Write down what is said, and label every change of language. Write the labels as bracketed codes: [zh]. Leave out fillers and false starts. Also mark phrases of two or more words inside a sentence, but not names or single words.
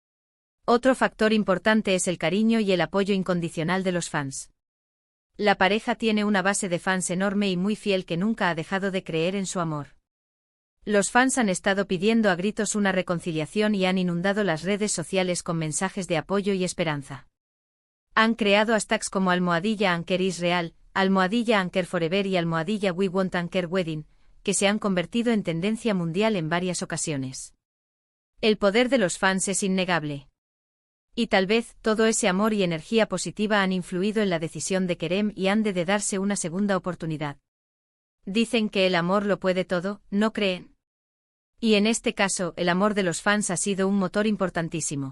[es] Otro factor importante es el cariño y el apoyo incondicional de los fans. La pareja tiene una base de fans enorme y muy fiel que nunca ha dejado de creer en su amor. Los fans han estado pidiendo a gritos una reconciliación y han inundado las redes sociales con mensajes de apoyo y esperanza. Han creado hashtags como # [en] Anker is real, [es] #Anker forever y # [en] We want Anker wedding, [es] que se han convertido en tendencia mundial en varias ocasiones. El poder de los fans es innegable. Y tal vez todo ese amor y energía positiva han influido en la decisión de Kerem y Hande de darse una segunda oportunidad. Dicen que el amor lo puede todo, ¿no creen? Y en este caso, el amor de los fans ha sido un motor importantísimo.